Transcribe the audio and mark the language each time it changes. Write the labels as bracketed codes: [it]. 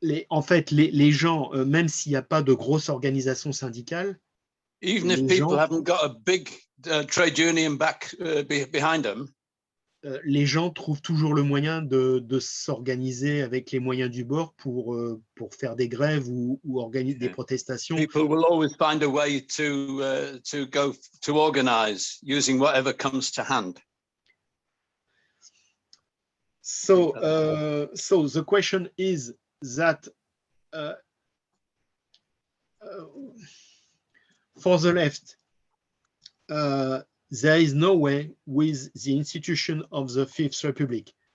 [fr] En fait, les gens, même s'il n'y a pas de grosse organisation syndicale, [en] even if people haven't got a big trade union behind them, [fr] les gens trouvent toujours le moyen de s'organiser avec les moyens du bord pour faire des grèves ou organiser des protestations. [en] People will always find a way to organize using whatever comes to hand. So the question is that for the left, there is no way with the institution of the Fifth Republic.